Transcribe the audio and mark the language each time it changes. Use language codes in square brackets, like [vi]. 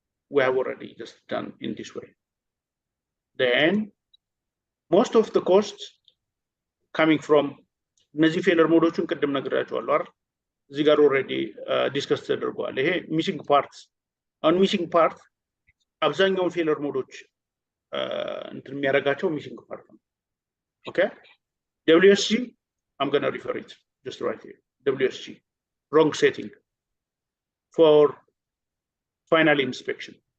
[en] We have already just done in this way. Then most of the costs coming from [am] እነዚህ ፌለር ሞዶቹን ቅድም ነግራቸዋለሁ አይደል? እዚህ ጋር ኦልሬዲ ዲስከስ ተደርጓል። ይሄ ሚሲንግ ፓርት አሁን ሚሲንግ ፓርት አብዛኛውን ፌለር ሞዶች እንትን የሚያደርጋቸው ሚሲንግ ፓርት ነው። ኦኬ WSG [en] I'm going to refer it just right here. WSG wrong setting for final inspection.